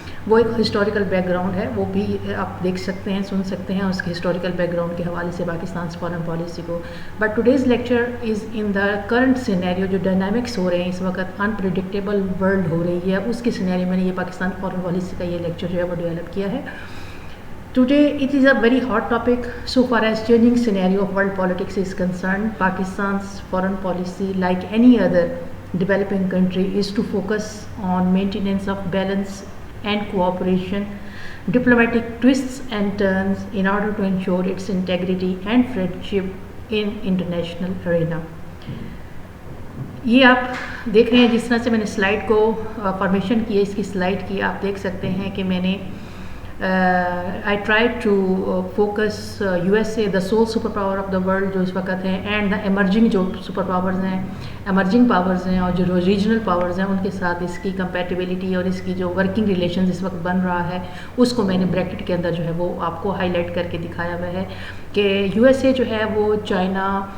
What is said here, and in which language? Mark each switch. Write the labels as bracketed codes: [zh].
[ur] وہ ایک historical back ground ہے، وہ بھی آپ دیکھ سکتے ہیں، سن سکتے ہیں اس کے ہسٹوریکل بیک گراؤنڈ کے حوالے سے پاکستان فارن پالیسی کو. [en] but today's lecture is in the current scenario, [ur] جو ڈائنامکس ہو رہے ہیں اس وقت، انپریڈکٹیبل ورلڈ ہو رہی ہے، اس کے سینیریو میں نے یہ پاکستان فارن پالیسی کا یہ لیکچر جو ہے وہ ڈیولپ کیا ہے. [en] Today it is a very hot topic so far as changing scenario of world politics is concerned. Pakistan's foreign policy, like any other developing country, is to focus on maintenance of balance and cooperation, diplomatic twists and turns in order to ensure its integrity and friendship in international arena. [ur] یہ آپ دیکھ رہے ہیں جس طرح سے میں نے سلائڈ کو فارمیشن کی ہے، اس کی سلائڈ کی آپ دیکھ سکتے ہیں کہ میں نے [en] I tried to focus USA, the sole superpower of the world [ur] جو اس وقت ہیں، [en] and the emerging [ur] جو سپر پاورز ہیں، ایمرجنگ پاورز ہیں، اور جو ریجنل پاورز ہیں ان کے ساتھ اس کی کمپیٹیبلٹی اور اس کی جو ورکنگ ریلیشنز اس وقت بن رہا ہے، اس کو میں نے بریکٹ کے اندر جو ہے وہ آپ کو ہائی لائٹ کر کے دکھایا ہوا ہے کہ USA جو ہے وہ چائنا